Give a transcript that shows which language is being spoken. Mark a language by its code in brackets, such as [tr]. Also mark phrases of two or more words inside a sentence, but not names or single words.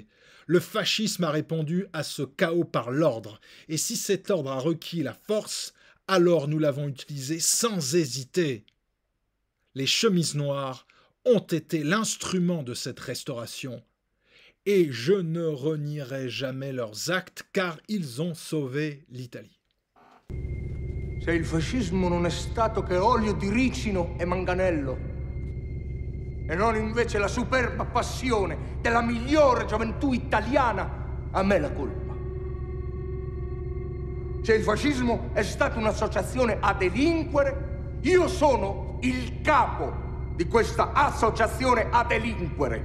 [fr] Le fascisme a répondu à ce chaos par l'ordre, et si cet ordre a requis la force, alors nous l'avons utilisé sans hésiter. Les chemises noires ont été l'instrument de cette restauration, et je ne renierai jamais leurs actes car ils ont sauvé l'Italie. [it] Se il fascismo non è stato che olio di ricino e manganello, e non invece la superba passione della migliore gioventù italiana, a me la colpa. Se il fascismo è stata un'associazione a delinquere, io sono il capo di questa associazione a delinquere.